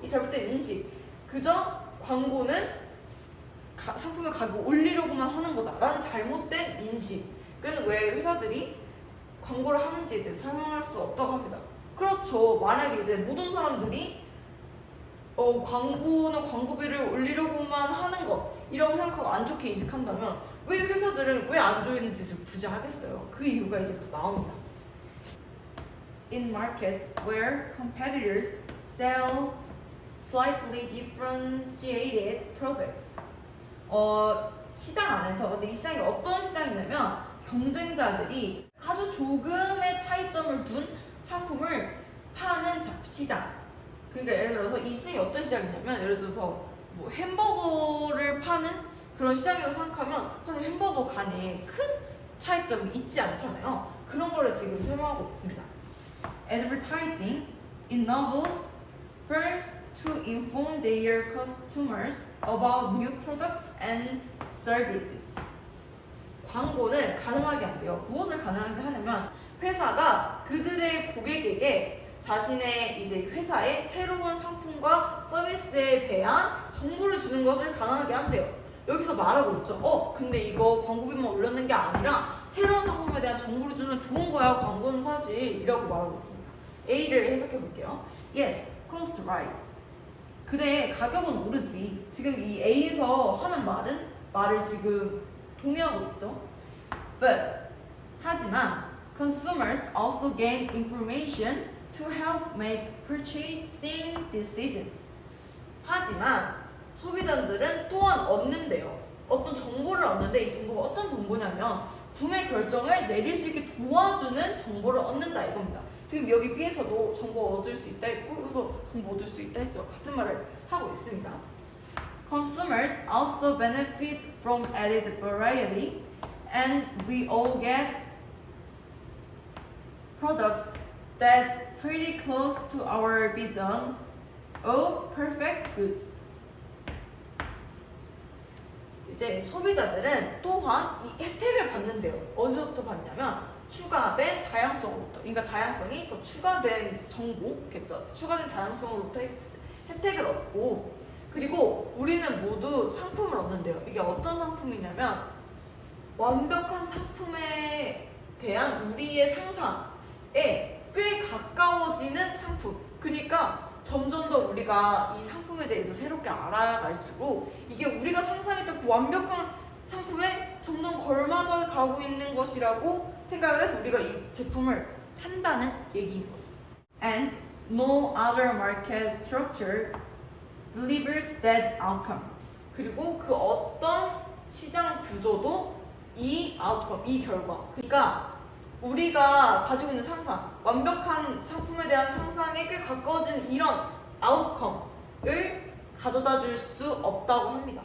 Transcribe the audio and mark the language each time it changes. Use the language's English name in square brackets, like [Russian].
[Korean] 이 잘못된 인식 그저 광고는 상품의 가격을 올리려고만 하는 거다라는 잘못된 인식은 왜 회사들이 광고를 하는지에 대해 설명할 수 없다고 합니다. 그렇죠. 만약에 이제 모든 사람들이 광고는 광고비를 올리려고만 하는 것이라고 생각하고 안 좋게 인식한다면 왜 회사들은 왜 안 좋은 짓을 굳이 하겠어요? 그 이유가 이제부터 나옵니다. [English] In markets where competitors sell slightly differentiated products. [Korean] 시장 안에서 근데 이 시장이 어떤 시장이냐면 경쟁자들이 아주 조금의 차이점을 둔 상품을 파는 시장. 그러니까 예를 들어서 이 시장이 어떤 시장이냐면 예를 들어서 뭐 햄버거를 파는 그런 시장이라고 생각하면 사실 햄버거 간에 큰 차이점이 있지 않잖아요. 그런 거를 지금 설명하고 있습니다. [English] Advertising enables firms to inform their customers about new products and services. [Korean] 광고는 가능하게 한대요. 무엇을 가능하게 하냐면 회사가 그들의 고객에게 자신의 이제 회사의 새로운 상품과 서비스에 대한 정보를 주는 것을 가능하게 한대요. 여기서 말하고 있죠. 근데 이거 광고비만 올렸는 게 아니라 새로운 상품에 대한 정보를 주는 좋은 거야. 광고는 사실 이라고 말하고 있습니다. A를 해석해 볼게요. [English] Yes, cost rise. [Korean] 그래, 가격은 오르지. 지금 이 A에서 하는 말을 지금 동의하고 있죠. [English] But, [Korean] 하지만 [English] consumers also gain information to help make purchasing decisions. [Korean] 하지만 소비자들은 또한 얻는데요. 어떤 정보를 얻는데 이 정보가 어떤 정보냐면 구매 결정을 내릴 수 있게 도와주는 정보를 얻는다 이겁니다. 지금 여기 B에서도 정보 얻을 수 있다 했고 여기서 정보 얻을 수 있다 했죠. 같은 말을 하고 있습니다. [English] Consumers also benefit from added variety and we all get product that's pretty close to our vision of perfect goods. [Korean] 이제 소비자들은 또한 이 혜택을 받는데요. 어디서부터 받냐면 추가된 다양성으로부터. 그러니까 다양성이 더 추가된 정보겠죠. 추가된 다양성으로부터 혜택을 얻고 그리고 우리는 모두 상품을 얻는데요. 이게 어떤 상품이냐면 완벽한 상품에 대한 우리의 상상에 꽤 가까워지는 상품. 그러니까 점점 더 우리가 이 상품에 대해서 새롭게 알아갈수록 이게 우리가 상상했던 그 완벽한 상품에 점점 걸맞아 가고 있는 것이라고 생각을 해서 우리가 이 제품을 산다는 얘기인 거죠. [English] And no other market structure delivers that outcome. [Korean] 그리고 그 어떤 시장 구조도 이 outcome, 이 결과. 그러니까 우리가 가지고 있는 상상, 완벽한 상품에 대한 상상에 꽤 가까워진 이런 아웃컴을 가져다 줄 수 없다고 합니다.